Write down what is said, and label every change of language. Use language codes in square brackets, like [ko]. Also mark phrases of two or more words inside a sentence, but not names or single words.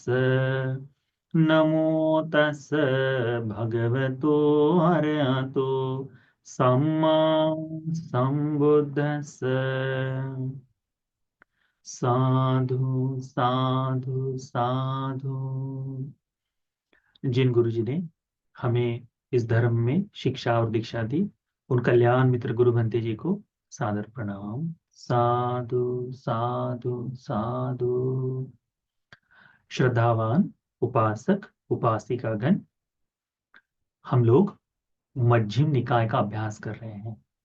[pi] नमो तस् भगवतो अरहतो सम्मा संबुद्धस्स। साधु साधु साधु। [hi] जिन गुरु जी ने हमें इस धर्म में शिक्षा और दीक्षा दी, उन कल्याण मित्र गुरु भंते जी को सादर प्रणाम। [pi] साधु साधु साधु। [hi] श्रद्धावान उपासक उपासिकागण, हम लोग मध्यम निकाय का अभ्यास कर रहे हैं।